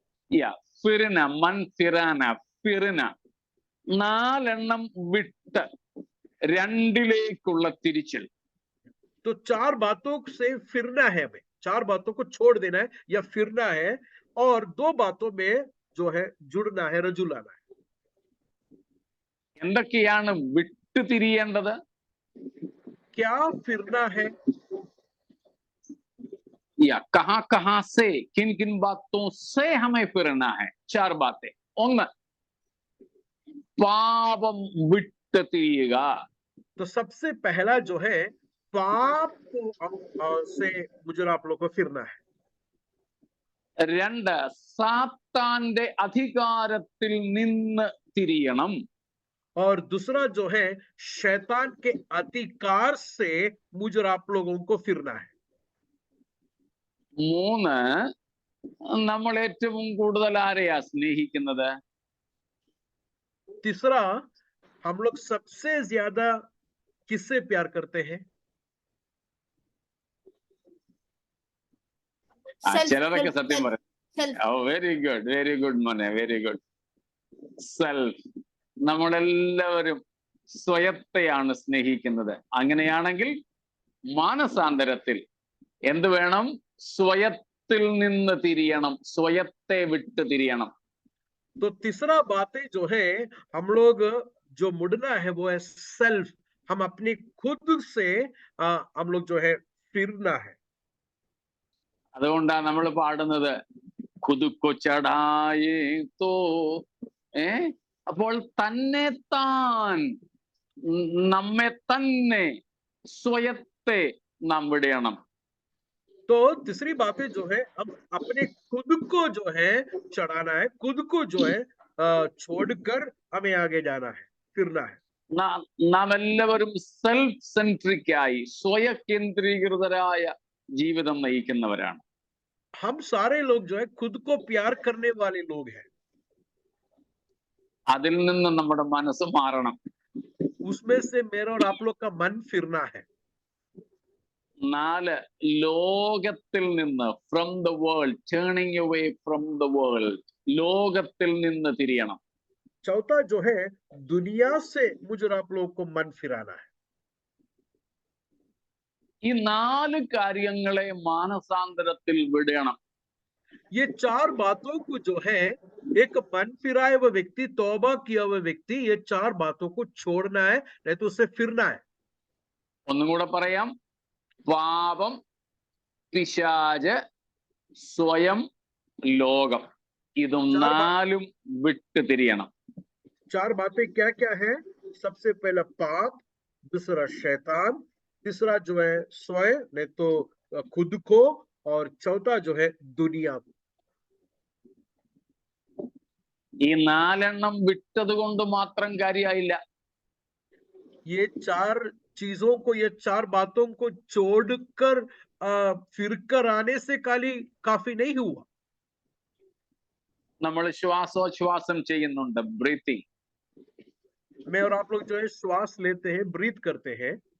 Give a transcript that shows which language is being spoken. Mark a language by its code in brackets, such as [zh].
[hi] Yeah, ഫിർന, മൻ ഫിറാന, ഫിർന. [ml] 4 എണ്ണം വിട്ട് 2ലേക്കുള്ള തിരിച്ചൽ. [hi] तो 4 बातों से फिरना है, हमें 4 बातों को छोड़ देना है या फिरना है, और 2 बातों में जो है जुड़ना है, रजू लाना है। [ml] എന്തൊക്കെയാണ് വിട്ടു തിരിയേണ്ടത്? [hi] क्या फिरना है? या कहां से, किन किन बातों से हमें फिरना है? 4 बातें. [ml] 1, പാപം വിട്ടു തിരിയുക. [hi] तो सबसे पहला जो है पाप से मुझे आप लोग को फिरना है। [ml] 2, സാത്താന്റെ അധികാരത്തിൽ നിന്ന് തിരിയണം. [hi] और दूसरा जो है शैतान के अधिकार से मुझे आप लोगों को फिरना है। [ml] 3, നമ്മൾ ഏറ്റവും കൂടുതൽ ആരെയാ സ്നേഹിക്കുന്നത്? [hi] तीसरा, हम लोग सबसे ज्यादा किससे प्यार करते हैं? [ml] ചിലരൊക്കെ സത്യം പറയും. [en] very good [ml] മോനെ, വെരി ഗുഡ്. സെൽഫ്. നമ്മളെല്ലാവരും സ്വയത്തെയാണ് സ്നേഹിക്കുന്നത്. അങ്ങനെയാണെങ്കിൽ മാനസാന്തരത്തിൽ എന്ത് വേണം? സ്വയത്തിൽ നിന്ന് തിരിയണം, സ്വയത്തെ വിട്ട് തിരിയണം. [hi] तो तीसरा बातें जो है हम लोग जो मुड़ना है वो है सेल्फ। हम अपनी खुद से हम लोग जो है फिरना है। [ml] അതുകൊണ്ടാണ് നമ്മൾ പാടുന്നത് [hi] ഖുദുക്കോ ചടായേ തോ. [ml] അപ്പോൾ തന്നെ താൻ, നമ്മെ തന്നെ, സ്വയത്തെ നാം വിടയണം. [hi] तो तीसरी बातें जो है हम अपने खुद को जो है चढ़ाना है, खुद को जो है छोड़कर हमें आगे जाना है, फिरना है। [ml] നാം എല്ലാവരും സെൽഫ് സെൻട്രിക് ആയി സ്വയ കേന്ദ്രീകൃതരായ ജീവിതം നയിക്കുന്നവരാണ്. [hi] हम सारे लोग जो है खुद को प्यार करने वाले लोग हैं। [ml] അതിൽ നിന്ന് നമ്മുടെ മനസ്സ് മാറണം. [hi] उसमें से मेरा और आप लोग का मन फिरना है। [ml] 4, ലോകത്തിൽ നിന്ന്, [en] from the world, turning away from the world, [ml] ലോകത്തിൽ നിന്ന് തിരിയണം. [hi] चौथा जो है दुनिया से मुझे आप लोगों को मन फिराना है। [ml] ഈ 4 കാര്യങ്ങളെ മാനസാന്തരത്തിൽ വിടണം. [hi] ये 4 बातों को जो है, एक मन फिराए हुआ व्यक्ति, तौबा किया हुआ व्यक्ति, ये 4 बातों को छोड़ना है, नहीं तो उससे फिरना है। [ml] ഒന്നും കൂടെ പറയാം. പാപം, പിശാച്, സ്വയം, ലോകം. ഇതും 4 വിട്ട് തിരിയണം. [hi] 4 बातें क्या क्या है? सबसे पहला पाप, दूसरा शैतान, तीसरा जो है स्वयं, नहीं तो खुद को, और चौथा जो है दुनिया को। [ml] ഈ 4 വിട്ടത് കൊണ്ട് മാത്രം കാര്യമായില്ല. [hi] ये 4 चीजों को, ये 4 बातों को छोड़कर फिर कर आने से काफी नहीं हुआ। [ml] നമ്മൾ ശ്വാസോച്ഛ്വാസം ചെയ്യുന്നുണ്ട്, ബ്രീത്തിങ്. [hi] मैं और आप लोग जो है श्वास लेते हैं, ब्रीथ करते हैं,